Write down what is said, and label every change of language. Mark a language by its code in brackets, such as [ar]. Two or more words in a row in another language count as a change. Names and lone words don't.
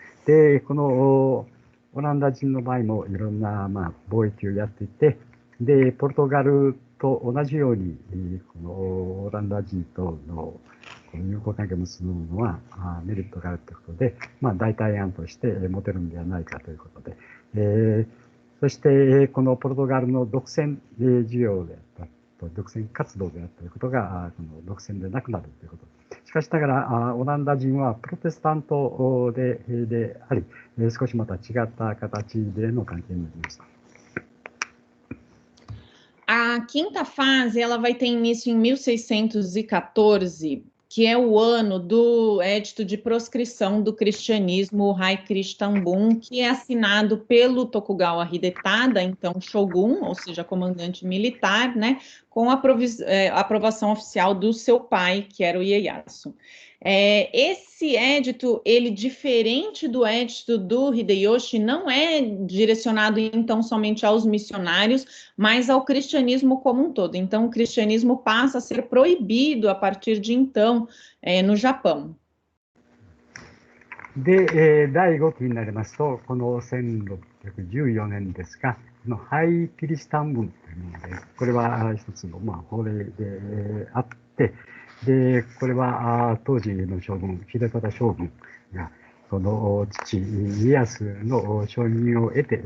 [ja] で、このオランダ人の場合もいろんな貿易をやっていて、で、ポルトガルと同じように、このオランダ人との友好関係を結ぶのはメリットがあるということで、代替案として持てるんではないかということで、そしてこのポルトガルの独占事業であった独占活動であったということが、この独占でなくなるということ。しかしながら、オランダ人はプロテスタントであり、少しまた違った形での関係になりました。 [pt] A quinta fase ela vai ter início em 1614, que é o ano do Edito de Proscrição do Cristianismo Hai Krishnambun, que é assinado pelo Tokugawa Hidetada, então Shogun, ou seja, comandante militar, né, com a aprovação oficial do seu pai, que era o Ieyasu. Esse édito, ele diferente do édito do Hideyoshi, não é direcionado então somente aos missionários, mas ao cristianismo como um todo. Então, o cristianismo passa a ser proibido a partir de então no Japão. [ja] で、第5期になりますと、この1614年ですが、このハイキリシタン文というもので、これは一つの法令であって、で、これは当時の将軍、秀忠将軍が、この父、家康の承認を得て